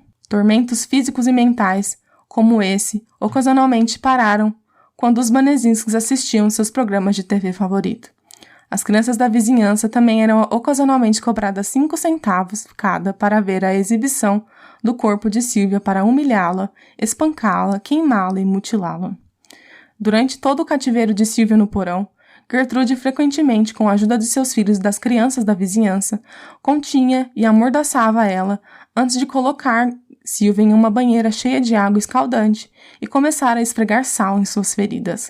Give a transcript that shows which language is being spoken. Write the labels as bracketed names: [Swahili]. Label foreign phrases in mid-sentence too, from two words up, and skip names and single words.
[Portuguese] Tormentos físicos e mentais, como esse, ocasionalmente pararam quando os Banezinskis assistiam seus programas de TV favorito. As crianças da vizinhança também eram ocasionalmente cobradas 5 centavos cada para ver a exibição do corpo de Sylvia para humilhá-la, espancá-la, queimá-la e mutilá-la. Durante todo o cativeiro de Sylvia no porão, Gertrude frequentemente, com a ajuda de seus filhos e das crianças da vizinhança, continha e amordaçava ela antes de colocar Sylvia em uma banheira cheia de água escaldante e começar a esfregar sal em suas feridas.